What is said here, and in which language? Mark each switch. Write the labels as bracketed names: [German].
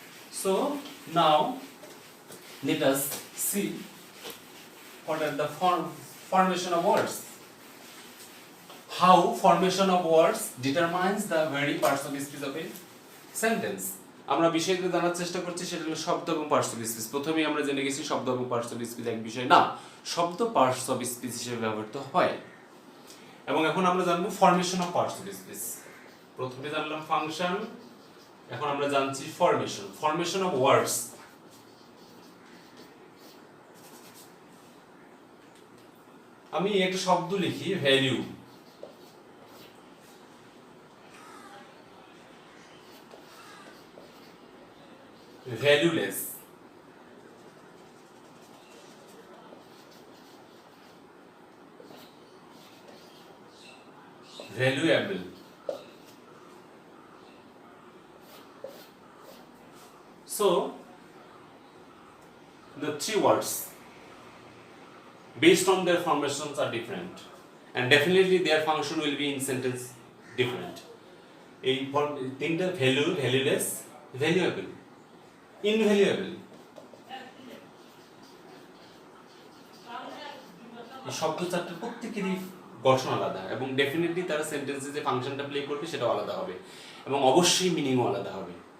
[English] So now let us see what are the formation of words. How formation of words determines the very parts of speech of a sentence. [Bangla] আমরা বিষয়গুলো জানার চেষ্টা করছি, সেটা হলো শব্দ এবং পার্টস অফ স্পিচ। প্রথমেই আমরা জেনে গেছি শব্দ এবং পার্টস অফ স্পিচ এক বিষয় না, শব্দ পার্টস অফ স্পিচ হিসেবে ব্যবহৃত হয়। এবং এখন আমরা জানবো formation of parts of speech. প্রথমে জানলাম ফাংশন, এখন আমরা জানছি ফরমেশন। [English] Formation of words. [Bangla] আমি একটা শব্দ লিখি value, valueless, [English] valuable, so the 3 words based on their formations are different, and definitely their function will be in sentence different. [Bangla] এই তিনটা ভ্যালু, valueless, valuable, invaluable, এই শব্দ চারটার প্রত্যেকেরই গঠন আলাদা, এবং ডেফিনেটলি তারা সেন্টেন্সে যে ফাংশনটা প্লে করবে সেটাও আলাদা হবে, এবং অবশ্যই মিনিংও আলাদা হবে।